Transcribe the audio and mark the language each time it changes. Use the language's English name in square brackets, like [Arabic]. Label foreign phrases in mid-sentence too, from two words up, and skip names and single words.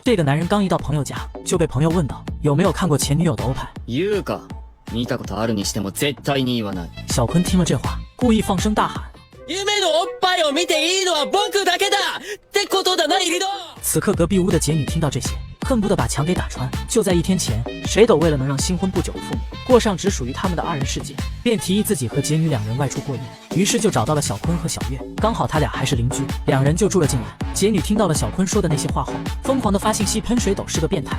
[Chinese] 这个男人刚一到朋友家，就被朋友问到有没有看过前女友的欧派。 [Japanese] 言うか。見たことあるにしても絶対に言わない。 [Chinese] 小坤听了这话，故意放声大喊： [Japanese] 夢のおっぱいを見ていいのは僕だけだってことだな、リド。 [Chinese] 此刻隔壁屋的杰女听到这些，恨不得把墙给打穿。就在1天前，水斗为了能让新婚不久的父母过上只属于他们的二人世界，便提议自己和杰女两人外出过夜，于是就找到了小坤和小月，刚好他俩还是邻居，两人就住了进来。杰女听到了小坤说的那些话后，疯狂的发信息喷水斗是个变态。